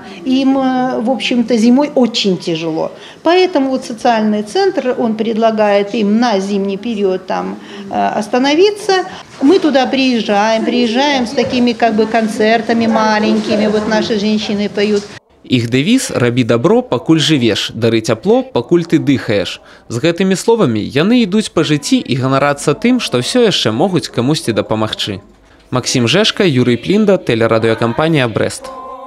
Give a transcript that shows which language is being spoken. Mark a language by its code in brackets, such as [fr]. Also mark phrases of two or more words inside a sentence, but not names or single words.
[ru] Им, в общем-то, зимой очень тяжело. Поэтому вот социальный центр, он предлагает им на зимний период там остановиться. Мы туда приезжаем с такими как бы концертами маленькими. Вот наши женщины поют. [be] Іх дэвіз «Рабі дабро, пакуль жывеш, дары цяпло, пакуль ты дыхаеш». З гэтымі словамі яны ідуць па жыцці і ганарацца тым, што ўсё яшчэ могуць камусьці дапамагчы. [ru] Максим Жешка, Юрий Плинда, телерадиокомпания «Брест».